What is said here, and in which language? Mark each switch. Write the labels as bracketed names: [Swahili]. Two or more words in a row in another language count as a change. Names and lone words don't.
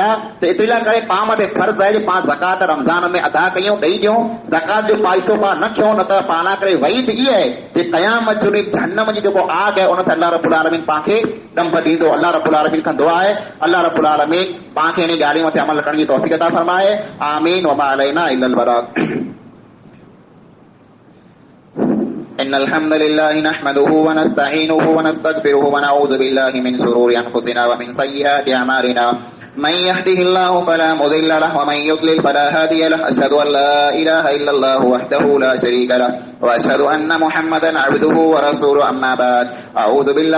[Sindhi] त एतिरे लाइ करे पाण मथे फर्ज़ आहे पाण ज़कात रमज़ान में अदा कयूं, ॾेई ॾियूं। ज़कात जो पैसो पाण न खयूं, न त पाण करे वईद इहा आहे जे क़यामत जो ॾींहुं जहन्नम जी जेको आग आहे उन सां [Arabic] الله رب العالمين [Sindhi] पाण खे दम ॾींदो। [Arabic] الله رب العالمين [Sindhi] खां दुआ आहे [Arabic] الله رب العالمين [Sindhi] पाण खे इन ॻाल्हि मथे अमल करण जी तौफ़ीक़ अता फरमाए। [Arabic] آمين وما علينا إلا البلاغ. إن الحمد لله نحمده ونستعينه ونستغفره ونعوذ بالله من شرور أنفسنا ومن سيئات أعمالنا. من يهده الله فلا مضل له ومن يضلل فلا هادي له أشهد أن لا إله إلا الله وحده لا شريك له وأشهد أن محمدا عبده ورسوله أما بعد أعوذ بالله